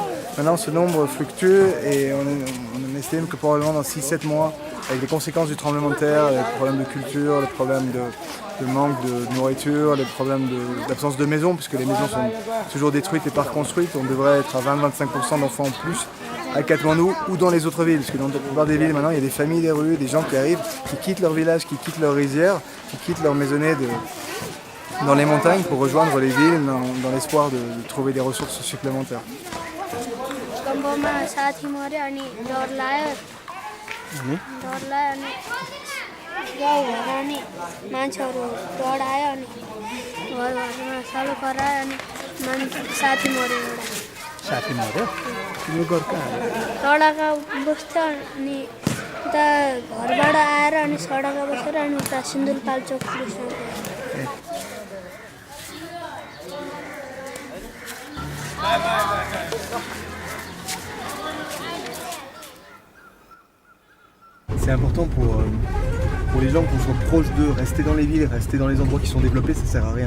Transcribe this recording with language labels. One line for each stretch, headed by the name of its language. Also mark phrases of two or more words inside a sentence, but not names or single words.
French: Maintenant ce nombre fluctue et on estime que probablement dans 6-7 mois, avec les conséquences du tremblement de terre, les problèmes de culture, les problèmes de manque de nourriture, les problèmes d'absence de maisons, puisque les maisons sont toujours détruites et pas reconstruites, on devrait être à 20-25% d'enfants en plus à Katmandou ou dans les autres villes, parce que dans la plupart des villes maintenant il y a des familles des rues, des gens qui arrivent, qui quittent leur village, qui quittent leur rizière, qui quittent leur maisonnée dans les montagnes pour rejoindre les villes dans l'espoir de trouver des ressources supplémentaires.
Nepali: साथी मर्यो तिम्रो घर कहाँ आयो? तडका बस्थ्यो अनि उता घरबाट आएर अनि सडकमा बसेर अनि उता सिन्धुलीपाल्चोक पुलिस
French: C'est important pour les gens qu'on soit proche d'eux, rester dans les villes, rester dans les endroits qui sont développés, ça sert à rien.